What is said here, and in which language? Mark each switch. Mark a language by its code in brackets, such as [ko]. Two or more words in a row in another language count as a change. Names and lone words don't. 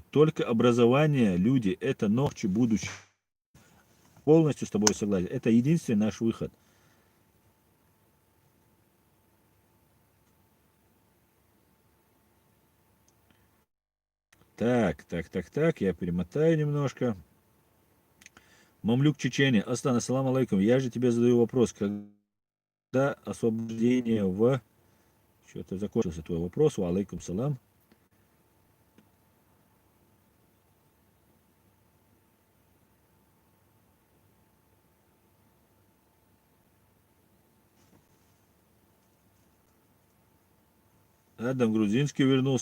[ru] Только образование, люди, это ногти будущего. Полностью с тобой согласен. Это единственный наш выход. Так, я перемотаю немножко. Мамлюк Чечения. Астан, [ar] السلام عليكم. [ru] Я же тебе задаю вопрос. Когда освобождение в... Что-то закончился твой вопрос. [ar] وعليكم السلام. [ru] Адам Грузинский вернулся.